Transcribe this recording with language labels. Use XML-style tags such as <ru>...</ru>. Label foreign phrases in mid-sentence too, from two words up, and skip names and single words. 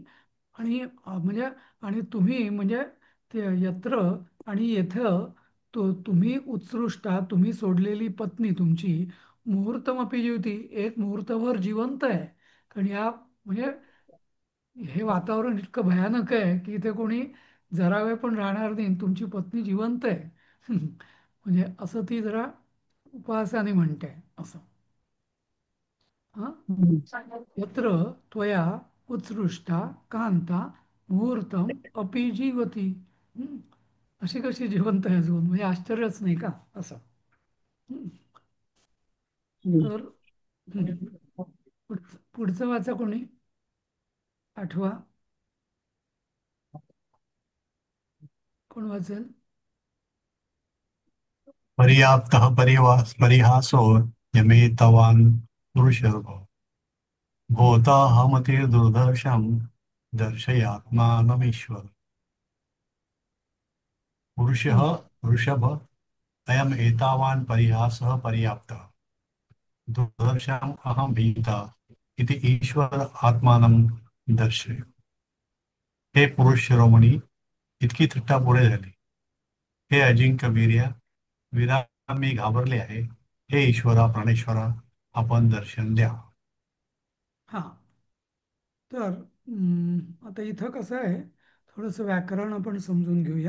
<mr>आणि म्हणजे आणि तुम्ही म्हणजे ते यत्र आणि येथं तुम्ही उत्सृष्टा, तुम्ही सोडलेली पत्नी तुमची</mr> <sa>मुहूर्तमपी जीवती,</sa> <mr>एक मुहूर्तभर जिवंत आहे. कारण या म्हणजे हे वातावरण इतकं भयानक आहे की इथे कोणी जरा वेळ पण राहणार नाही, तुमची पत्नी जिवंत आहे. म्हणजे असं ती जरा उपहासाने म्हणते असं. हा, हम्म.</mr> <sa>यत्र त्वया उत्सृष्टा कांता मुहूर्तम अपि जीवती. हम्म.</sa> <mr>अशी कशी जिवंत आहे अजून, म्हणजे आश्चर्यच नाही का असं. हम्म. हम्म. तर हम्म. पुढचं वाचा कोणी, आठवा, कोण वाचेल?</mr> <sa>पर्याप्तः परिहासो यमेतवान् पुरुषर्भो भूताहमतिर्दुर्दर्शं दर्शयात्मानमीश्वर। पुरुषः हम्म. ऋषभ अयम् एतावान् परिहासः पर्याप्तः दुर्दर्शम् अहं भीता इति ईश्वर आत्मानं दर्शय।</sa> <mr>हे पुरुष शिरोमणी, इतकी थट्टा पुढे झाली. हे अजिंक्य वीर्या, वीरा, मी घाबरले आहे. हे ईश्वरा प्राणेश्वरा, आपण दर्शन द्या. हा, तर आता इथं कसं आहे, थोडंसं व्याकरण आपण समजून घेऊया.</mr>